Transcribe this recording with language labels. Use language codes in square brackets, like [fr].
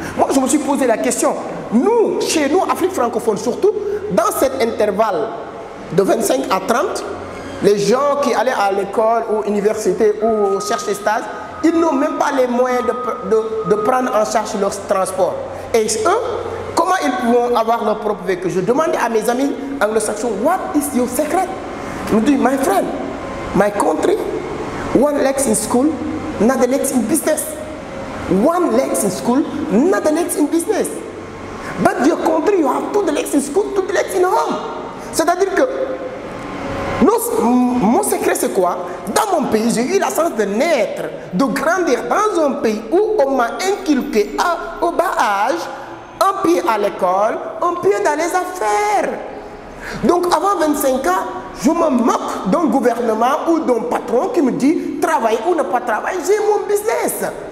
[fr] Moi, je me suis posé la question. Nous, chez nous, Afrique francophone surtout, dans cet intervalle de 25 à 30, les gens qui allaient à l'école ou université ou cherchent des stages, ils n'ont même pas les moyens de prendre en charge leur transport. Et eux, comment ils pourront avoir leur propre véhicule? Je demandais à mes amis anglo-saxons, [en] what is your secret? [fr] Ils me disent, [en] my friend, my country, one legs in school, another legs in business. One legs in school, another legs in business. But your country, you have two legs in school, two legs in home. [fr] C'est-à-dire que mon secret c'est quoi? Dans mon pays, j'ai eu la chance de naître, de grandir dans un pays où on m'a inculqué au bas âge, un pied à l'école, un pied dans les affaires. Donc avant 25 ans, je me moque d'un gouvernement ou d'un patron qui me dit travailler ou ne pas travailler. J'ai mon business.